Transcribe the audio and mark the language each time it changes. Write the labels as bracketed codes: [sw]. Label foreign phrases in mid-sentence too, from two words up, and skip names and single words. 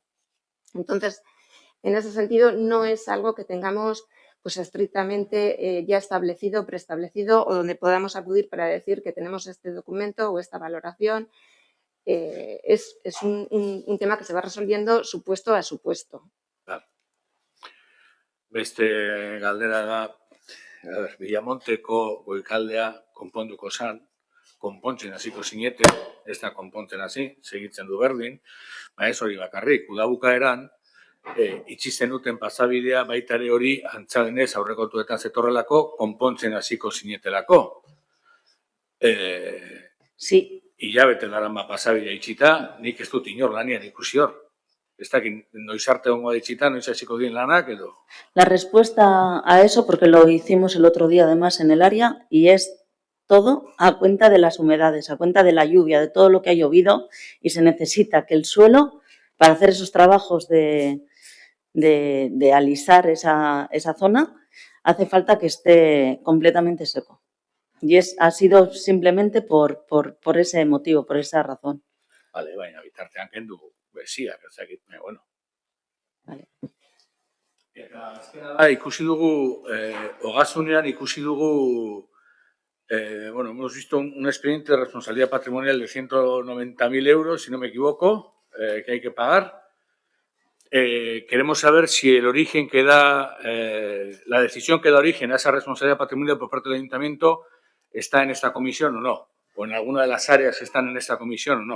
[es] Entonces, en ese sentido, no es algo que tengamos pues estrictamente ya establecido, preestablecido o donde podamos acudir para decir que tenemos este documento o esta valoración. Es un tema que se va resolviendo supuesto a supuesto. Claro. [eu] Beste galdera da, Villamonteko goikaldea konponduko zan, konpontzen hasiko zinete, ez da konpontzen hasi, segitzen du berdin, ez hori bakarrik, udabukaeran, itxi zenuten pasabidea baita ere hori antza denez aurrekontuetan zetorrelako konpontzen hasiko zinetelako. [es] Sí. [eu] Hilabete darama pasabidea itxita, nik ez dut inor lanian ikusi hor. Ez dakit noiz arte ongo da itxita, noiz hasiko dien lanak edo. [es] La respuesta a eso, porque lo hicimos el otro día además en el área, y es todo a cuenta de las humedades, a cuenta de la lluvia, de todo lo que ha llovido, y se necesita que el suelo, para hacer esos trabajos de alisar esa zona, hace falta que esté completamente seco. Y ha sido simplemente por ese motivo, por esa razón. Vale, [eu] baina bitartean kendu beziak, ez dakit, bueno. [es] Vale. [eu] Eta azkena ikusi dugu, Ogasunean ikusi dugu, [es] hemos visto un expediente de responsabilidad patrimonial de 190.000 euros, si no me equivoco, que hay que pagar. Queremos saber si el origen que da, la decisión que da origen a esa responsabilidad patrimonial por parte del Ayuntamiento está en esta comisión o no, o en alguna de las áreas que están en esta comisión o no.